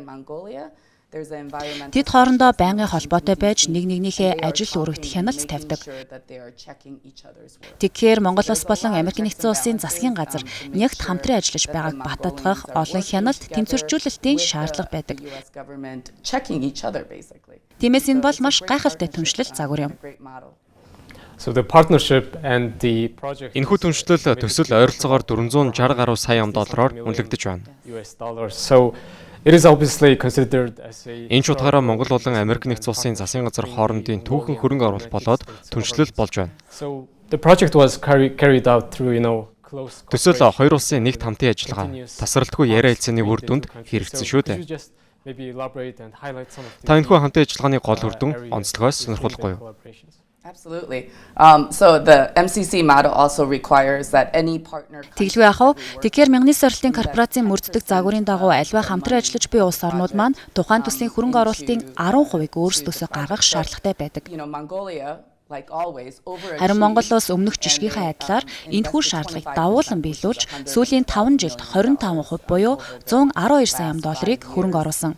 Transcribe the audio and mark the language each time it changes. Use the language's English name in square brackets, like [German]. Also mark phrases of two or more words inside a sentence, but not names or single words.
[Mongolian] Тэд хоорондоо байнгын холбоотой байж нэг нэгнийхээ ажил үүрэгт хяналт тавьдаг. Тэгэхээр Монголоос болон Америк нэгдсэн улсын засгийн газар нягт хамтран ажиллаж байгааг баттгах олон хяналт тэнцвэржүүлэлтийн шаардлага байдаг. Тиймээс энэ бол маш гайхалтай түншлэл загвар юм. [English] So the partnership and the project [Mongolian] Энэхүү түншлэл төсөл ойролцоогоор 460 гаруй сая $400 үнэлэгдэж байна. [English] So it is obviously considered as a [Mongolian] Энэ ч утгаараа Монгол болон Америк нэгдсэн улсын засгийн газар хоорондын түүхэн хөрөнгө оруулалт болоод түншлэл болж байна. [English] So the project was carried out through close [Mongolian] Төсөл хоёр улсын нэгт хамтын ажиллагаа тасралтгүй яриа хэлцээний үр дүнд хэрэгжсэн шүү дээ. [English] Maybe elaborate and highlight some of the [Mongolian] Та энэхүү хамтын ажиллагааны гол үр дүн онцлогоос сонирхолтой юу? [English] Absolutely. So the MCC model also requires that any partner. [Mongolian] Тэглгүй яах вэ? Тэгэхээр мянганы сорилтын корпорацийн мөрддөг загварын дагуу альва хамтран ажиллаж буй улс орнууд маань тухайн төслийн хөрөнгө оруулалтын 10%-ийг өөрсдөөсөө гаргах шаардлагатай байдаг. Харин Монгол улс өмнөх жишгийнхээ адилаар энэхүү шаардлагыг давуулан биелүүлж сүүлийн 5 жилд 25% буюу $112 сая хөрөнгө оруулсан.